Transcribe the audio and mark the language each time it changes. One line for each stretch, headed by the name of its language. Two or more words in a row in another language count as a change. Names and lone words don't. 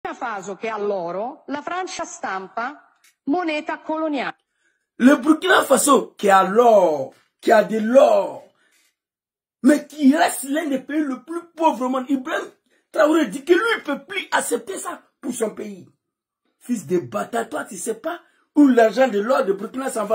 Italian: Faso che ha l'oro, la Francia stampa moneta coloniale.
French: Le Burkina Faso qui a l'or, qui a de l'or, mais qui reste l'un des pays le plus pauvres au monde. Ibrahim Traoré dit que lui ne peut plus accepter ça pour son pays. Fils de bâtard, toi tu ne sais pas où l'argent de l'or de Burkina s'en va.